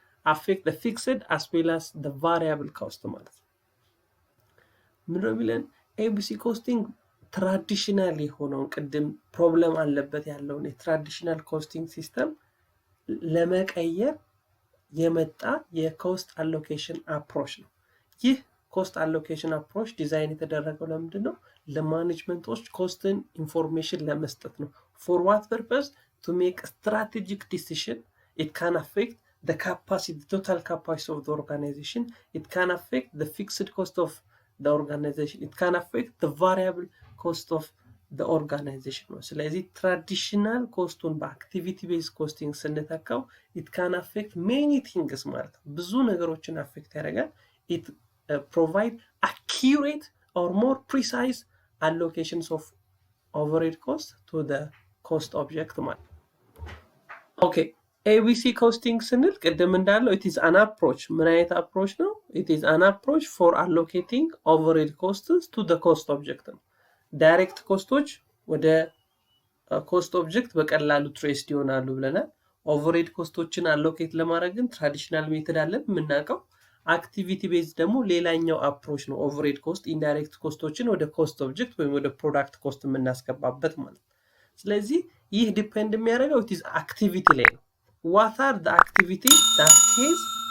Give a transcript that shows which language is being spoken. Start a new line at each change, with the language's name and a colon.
English: affect the fixed as well as the variable cost
Amharic: ማለት ነው። ምንድነው የሚለን ABC costing ትራዲሽናል የሆነውን ቅድም ፕሮብለም አለበት ያለውን የትራዲሽናል ኮስቲንግ ሲስተም ለመቀየር የመጣ የኮስት አሎኬሽን አፕሮች ነው። ይህ ኮስት አሎኬሽን አፕሮች ዲዛይን የተደረገው ለምንድን ነው? ለማኔጅመንቶች ኮስትን ኢንፎርሜሽን ለመስጠት ነው።
English: for what purpose? to make strategic decision. it can affect the capacity, the total capacity of the organization. it can affect the fixed cost of the organization. it can affect the variable cost of the organization ነው።
Amharic: ስለዚህ ትራዲሽናል ኮስቱን በአክቲቪቲ ቤዝ ኮስቲንግ ስንተካው
English: it can affect many things ማለት ነው።
Amharic: ብዙ ነገሮችን አፌክት ያደርጋል።
English: it provide accurate or more precise allocations of overhead cost to the cost object ማለት ነው። okay ABC costing ስንል ቅድም እንዳለው it is an approach።
Amharic: ምን አይነት አፕሮች ነው?
English: it is an approach for allocating overhead costs to the cost object
Amharic: ነው። ዳይሬክት ኮስቶች ወደ ኮስት ኦብጀክት በቀላሉ ትሬስድ ይሆናሉ ብለናል። ኦቨርሄድ ኮስቶችን አሎኬት ለማድረግ ግን ትራዲሽናል ሜተድ አለን የምናውቀው። አክቲቪቲ ቤዝ ደግሞ ሌላኛው አፕሮች ነው። ኦቨርሄድ ኮስት ኢንዳይሬክት ኮስቶችን ወደ ኮስት ኦብጀክት ወይም ወደ ፕሮዳክት ኮስት የምናስገባበት ማለት ነው። ስለዚህ ይህ ዲፔንድ የሚያደርገው it is activity ላይ ነው።
English: what are the activity that case